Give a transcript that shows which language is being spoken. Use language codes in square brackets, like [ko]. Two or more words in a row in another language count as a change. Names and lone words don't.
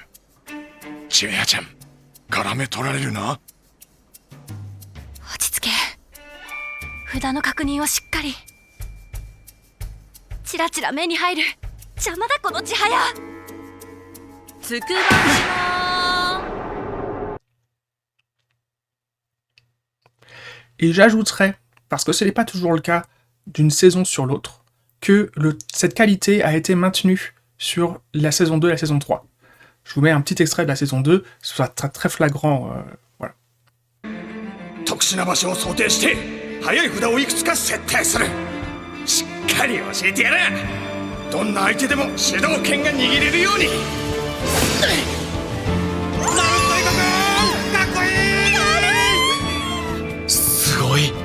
[ja] 千早ちゃん、絡め取られるな。落ち着け。札の確認をしっかり。チラチラ目に入る。邪魔だこの千早。つくば島。 [fr] Et j'ajouterais, parce que ce n'est pas toujours le cas d'une saison sur l'autre, que cette qualité a été maintenue sur la saison 2 et la saison 3. Je vous mets un petit extrait de la saison 2, ce sera très, très flagrant, voilà. [ja] 特殊な場所を想定して速い札をいくつか設定する。しっかり教えてやる。どんな相手でも主導権が握れるように。すごい。